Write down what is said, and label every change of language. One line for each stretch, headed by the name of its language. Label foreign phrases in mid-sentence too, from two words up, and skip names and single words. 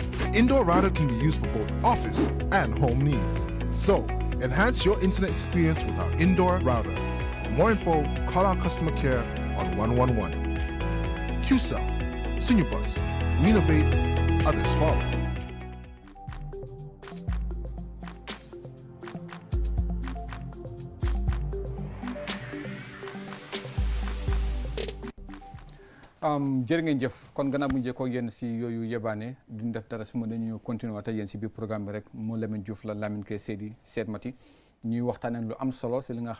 English: The indoor router can be used for both office and home needs. So, enhance your internet experience with our indoor router. For more info, call our customer care on 111. Xewxew, Senior Bus. We innovate, others follow.
Wolof: jërë ngeen jëf kon gannaaw bu njëkkoo yéen si yooyu yebaane duñ def dara su ma dañu continuer te yéen si biir programme bi rek moo Lamin Diouf la Lamin kay Saidy Sait Matty ñuy waxtaanee lu am solo si li nga